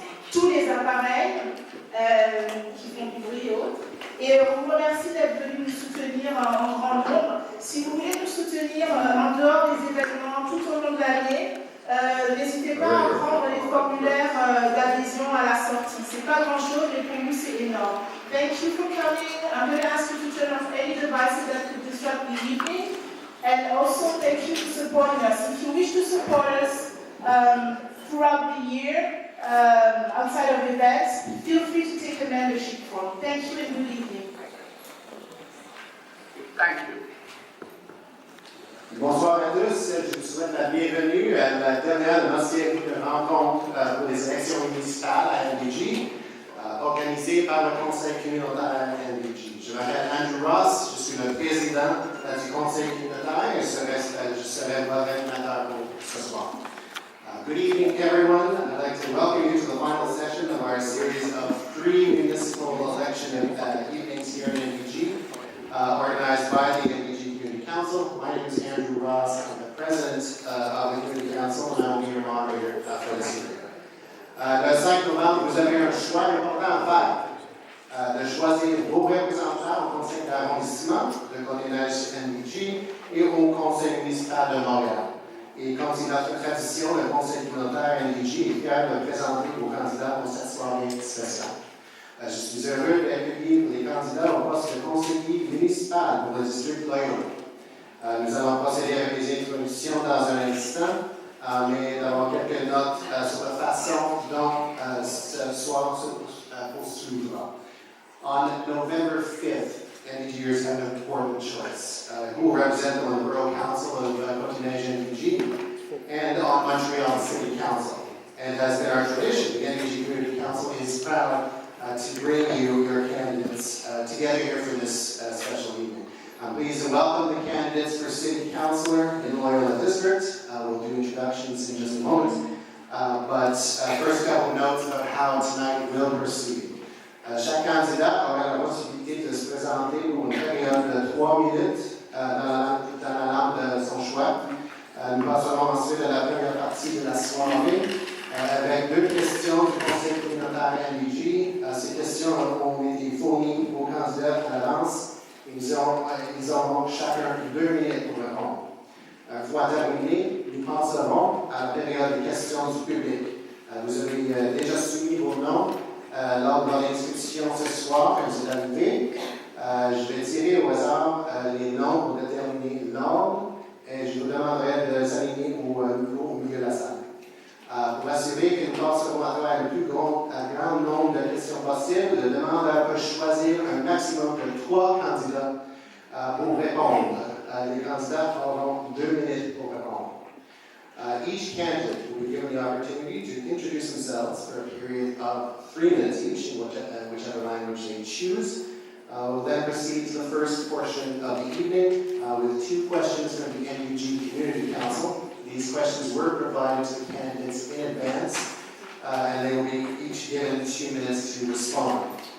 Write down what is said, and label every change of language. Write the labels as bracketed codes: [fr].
[fr] Tous les appareils qui font du bruit et autres. Et on vous remercie d'être venus nous soutenir en grand nombre. Si vous voulez nous soutenir en dehors des événements tout au long de l'année, n'hésitez pas à prendre les formulaires d'adhésion à la sortie. C'est pas grand-chose, mais pour nous c'est énorme. [en] Thank you for coming. I'm going to ask you to turn off any devices that could disrupt the evening. And also thank you for supporting us. If you wish to support us throughout the year, outside of events, feel free to take a membership form. Thank you and good evening. Thank you. [fr] Bonsoir à tous, je vous souhaite la bienvenue à la dernière de notre série de rencontres pour les élections municipales à NDG, organisée par le Conseil Communautaire NDG. Je m'appelle Andrew Ross, je suis le président du Conseil Communautaire et je serai votre animateur pour ce soir. [en] Good evening, everyone. I'd like to welcome you to the final session of our series of 3 municipal election evenings here in NDG, organized by the NDG Community Council. My name is Andrew Ross. I'm the president of the Community Council, and I will be your moderator for this evening. [fr] Le 5 novembre, vous avez un choix important à faire. De choisir vos représentants au conseil d'arrondissement de Côte-des-Neiges-NDG et au conseil municipal de Montréal. Et comme c'est notre tradition, le conseil communautaire NDG est fier de présenter vos candidats pour cette soirée spéciale. Je suis heureux d'accueillir les candidats au poste de conseiller municipal pour le district Loyola. Nous allons procéder avec des introductions dans un instant, mais d'abord quelques notes sur la façon dont ce soir se poursuivra. [en] On November 5th, NDGers have an important choice. Who will represent them on the Borough Council of Côte-des-Neiges-NDG and on Montreal City Council. And as been our tradition, the NDG Community Council is proud to bring you your candidates together here for this special evening. I'm pleased to welcome the candidates for City Councilor in Loyola District. We'll do introductions in just a moment. But first, a couple notes about how tonight will proceed. [fr] Chaque candidat aura la possibilité de se présenter pour une période de 3 minutes dans la langue de son choix. Nous passerons ensuite à la première partie de la soirée avec 2 questions du Conseil communautaire NDG. Ces questions ont été fournies aux candidats à l'avance et ils auront chacun 2 minutes pour répondre. Une fois terminé, nous passerons à la période de questions du public. Vous avez déjà soumis vos noms lors de l'inscription ce soir quand vous êtes arrivé. Je vais tirer au hasard les noms pour déterminer l'ordre et je vous demanderai de les aligner au milieu de la salle. Pour assurer que nous passerons à travers le plus grand nombre de questions possibles, le demandeur peut choisir un maximum de 3 candidats pour répondre. Les candidats auront 2 minutes pour répondre. [en] Each candidate will be given given the opportunity to introduce themselves for a period of 3 minutes each, in whichever language they choose. We'll then proceed to the first portion of the evening with 2 questions from the NDG Community Council. These questions were provided to the candidates in advance, and they will be each given 2 minutes to respond.